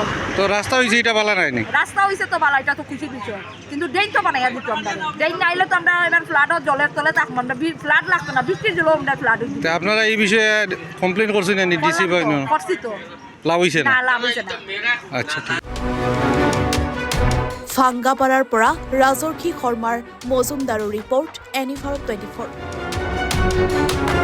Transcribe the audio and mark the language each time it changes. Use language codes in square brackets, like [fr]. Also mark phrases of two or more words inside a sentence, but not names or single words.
[bn] তো রাস্তা হয়েছে, এটা ভালো নাইনি? রাস্তা হয়েছে তো ভালো, এটা তো খুশি বিষয়, কিন্তু ড্রেন তো বানাইয়া দিত আমরা। ড্রেন না আইলে তো আমরা এবার ফ্লাডও জলের তলে থাকবো, আমরা ফ্লাড লাগতো না, বৃষ্টির দিলেও আমরা ফ্লাড হয়েছি। তা আপনারা এই বিষয়ে কমপ্লেন করছেন না ডিসি বা করছি তো, লাভ হয়েছে না? না লাভ হয়েছে না। আচ্ছা ঠিক। [as] ভাঙ্গাপাৰাৰ পৰা ৰাজৰ্ষি শৰ্মাৰ মজুমদাৰৰ ৰিপৰ্ট, এনি ভাৰত 24।